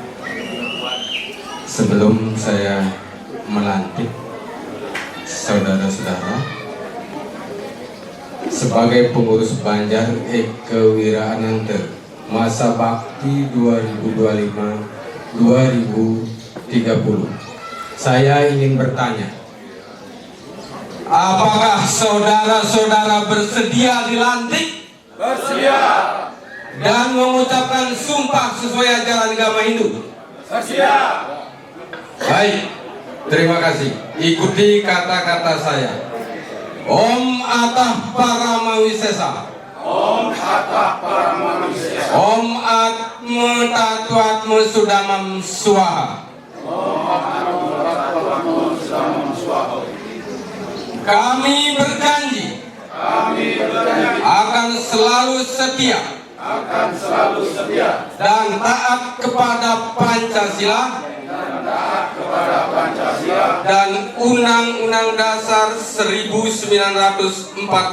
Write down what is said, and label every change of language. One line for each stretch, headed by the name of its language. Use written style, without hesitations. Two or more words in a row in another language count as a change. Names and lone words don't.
Indonesian: Sebelum saya melantik saudara-saudara sebagai pengurus Banjar Eka Wirananda masa bakti 2025-2030, saya ingin bertanya, apakah saudara-saudara bersedia dilantik? Bersedia. Dan mengucapkan sumpah sesuai ajaran agama Hindu? Bersedia. Baik, terima kasih. Ikuti kata-kata saya.
Sanskrit: ॐ अतः परमविशेष. ॐ अतः परमविशेष. ॐ आत्मा तत्त्वात्मा शुद्धमाम् स्वाहा.
Indonesian: Kami berjanji akan selalu setia dan taat kepada Pancasila dan Undang-Undang Dasar 1945.